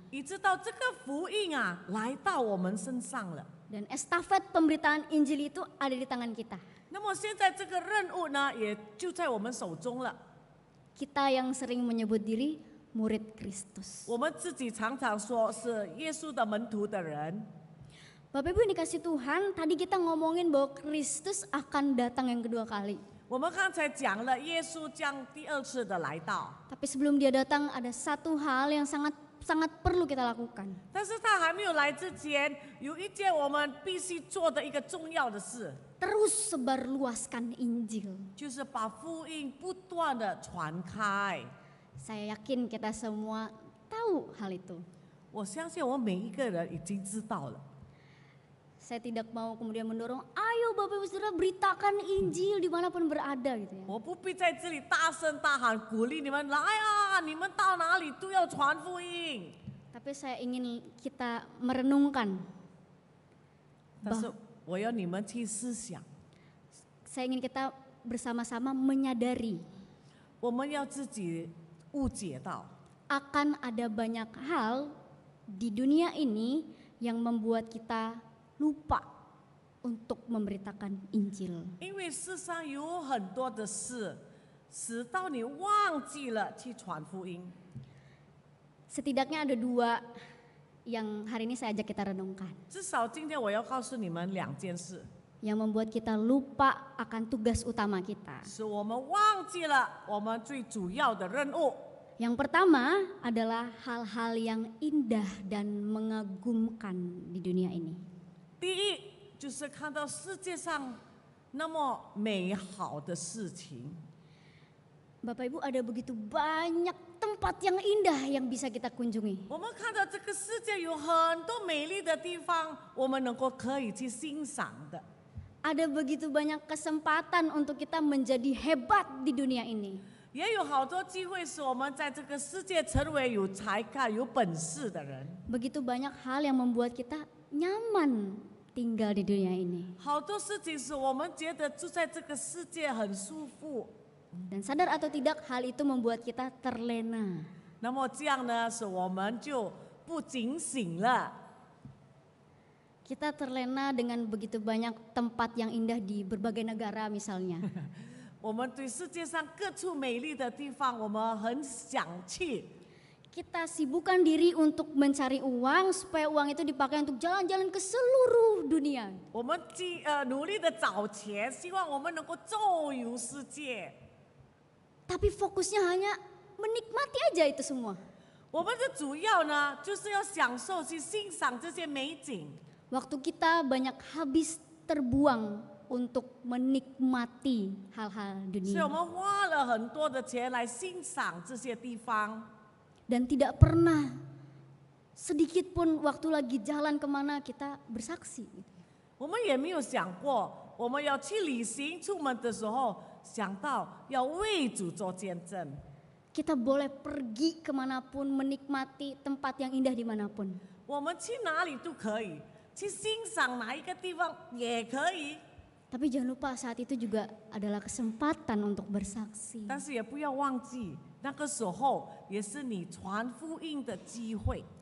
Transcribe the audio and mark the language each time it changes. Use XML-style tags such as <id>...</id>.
<zh>以直到这个福音啊来到我们身上了。</zh> <id>Dan estafet pemberitaan Injil itu ada di tangan kita.</id> <zh>那么现在这个任务呢，也就在我们手中了。</zh> <id>Kita yang sering menyebut diri murid Kristus.</id> <zh>我们自己常常说是耶稣的门徒的人，</zh> <id>Bapak Ibu yang dikasih Tuhan, tadi kita ngomongin bahwa Kristus akan datang yang kedua kali.</id> <zh>我们刚才讲了耶稣将第二次的来到，</zh> <id>Tapi sebelum dia datang ada satu hal yang sangat perlu kita lakukan.</id> <zh>但是他还没有来之前，有一件我们必须做的一个重要的事，</zh> <id>Terus sebarluaskan Injil.</id> <zh>就是把福音不断的传开。</zh> <id>Saya yakin kita semua tahu hal itu.</id> <zh>我相信我们每一个人已经知道了。</zh> <id>Saya tidak mau kemudian mendorong, ayo Bapak Ibu Saudara beritakan Injil dimanapun berada gitu ya.</id> <zh>我不必在这里大声大喊鼓励你们来啊，你们到哪里都要传福音。</zh> <id>Tapi saya ingin kita merenungkan,</id> <zh>但是我要你们去思想，</zh> <id>saya ingin kita bersama-sama menyadari</id> <zh>我们要自己误解到，</zh> <id>akan ada banyak hal di dunia ini yang membuat kita lupa untuk memberitakan Injil.</id> <zh>因为世上有很多的事，使到你忘记了去传福音。</zh> <id>Setidaknya ada dua yang hari ini saya ajak kita renungkan.</id> <zh>至少今天我要告诉你们两件事。</zh> <id>yang membuat kita lupa akan tugas utama kita.</id> <zh>使我们忘记了我们最主要的任务。</zh> <id>Yang pertama adalah hal-hal yang indah dan mengagumkan di dunia ini.</id> <zh>第一就是看到世界上那么美好的事情。</zh> <id>Bapak Ibu, ada begitu banyak tempat yang indah yang bisa kita kunjungi.</id> <zh>我们看到这个世界有很多美丽的地方，我们可以去欣赏的。</zh> <id>Ada begitu banyak kesempatan untuk kita menjadi hebat di dunia ini.</id> <zh>也有好多机会使我们在这个世界成为有才干、有本事的人。</zh> <id>Begitu banyak hal yang membuat kita nyaman tinggal di dunia ini.</id> <zh>好多事情使我们觉得住在这个世界很舒服。</zh> <id>Dan sadar atau tidak, hal itu membuat kita terlena.</id> <zh>那么这样呢，使我们就不警醒了。</zh> <id>Kita terlena dengan begitu banyak tempat yang indah di berbagai negara misalnya.</id> <zh>我们对世界上各处美丽的地方，我们很想去。</zh> <id>Kita sibukkan diri untuk mencari uang supaya uang itu dipakai untuk jalan-jalan ke seluruh dunia.</id> <zh>我们努力的找钱，希望我们能够周游世界。</zh> <id>Tapi fokusnya hanya menikmati aja itu semua.</id> <zh>我们的主要呢，就是要享受去欣赏这些美景。</zh> <id>Waktu kita banyak habis terbuang untuk menikmati hal-hal</id> <zh>所以</zh> <id>dunia.</id> <zh>我们花了很多的钱来欣赏这些地方，</zh> <id>Dan tidak pernah sedikit pun waktu lagi jalan kemana kita bersaksi.</id> <zh>我们也没有想过，我们要去旅行出门的时候，想到要为主做见证。</zh> <id>Kita boleh pergi kemanapun, menikmati tempat yang indah dimanapun.</id> <zh>我们去哪里都可以，去欣赏哪一个地方也可以，</zh> <id>Tapi jangan lupa saat itu juga adalah kesempatan untuk bersaksi.</id> <zh>但是也不要忘记，那个时候也是你传福音的机会。</zh>